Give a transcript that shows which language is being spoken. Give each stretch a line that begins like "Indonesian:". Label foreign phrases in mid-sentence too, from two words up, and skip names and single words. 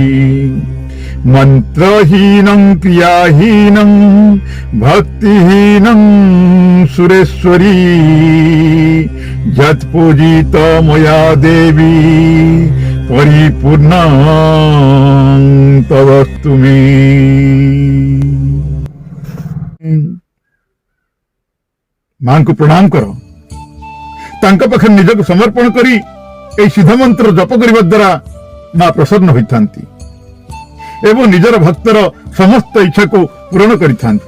Sanskrit: मन्त्रहीनं क्रियाहीनं भक्तिहीनं सुरेश्वरी यत्पूजित मया देवी परिपूर्ण तदस्तु मे।
Odia: ମାଙ୍କୁ ପ୍ରଣାମ କର। ତାଙ୍କ ପାଖରେ ନିଜକୁ ସମର୍ପଣ କରି ଏହି ସିଦ୍ଧ ମନ୍ତ୍ର ଜପ କରିବା ଦ୍ୱାରା ମା ପ୍ରସନ୍ନ ହୋଇଥାନ୍ତି ଏବଂ ନିଜର ଭକ୍ତର ସମସ୍ତ ଇଚ୍ଛାକୁ ପୂରଣ କରିଥାନ୍ତି।